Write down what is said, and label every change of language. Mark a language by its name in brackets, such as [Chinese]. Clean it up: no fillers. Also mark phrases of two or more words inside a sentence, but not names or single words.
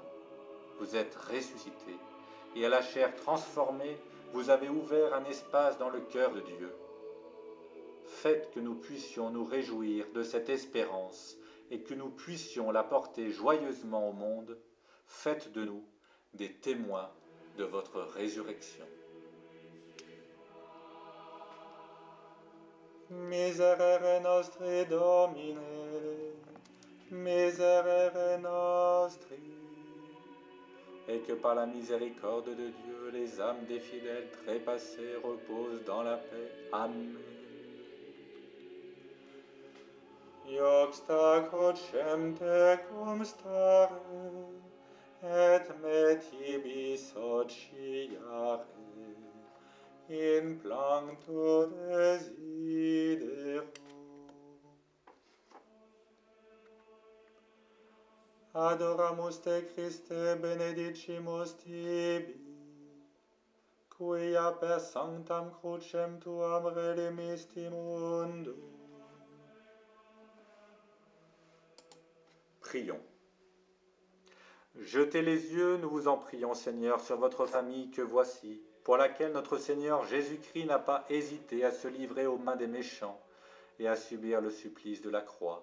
[French] Vous êtes ressuscité, et à la chair transformée, vous avez ouvert un espace dans le cœur de Dieu. Faites que nous puissions nous réjouir de cette espérance et que nous puissions la porter joyeusement au monde. Faites de nous des témoins de votre résurrection. [Latin] Miserere nostri Domine, miserere nostri. [French] Et que par la miséricorde de Dieu, les âmes des fidèles trépassés reposent dans la paix. Amen. [Latin] Iobsta crucem tecum stare, et me tibi sociare, in plancto desidero. Adoramus te Christe, benedicimus tibi, quia per sanctam crucem tuam redemisti mundum. [French] Prions. Jetez les yeux, nous vous en prions, Seigneur, sur votre famille que voici, pour laquelle notre Seigneur Jésus-Christ n'a pas hésité à se livrer aux mains des méchants et à subir le supplice de la croix.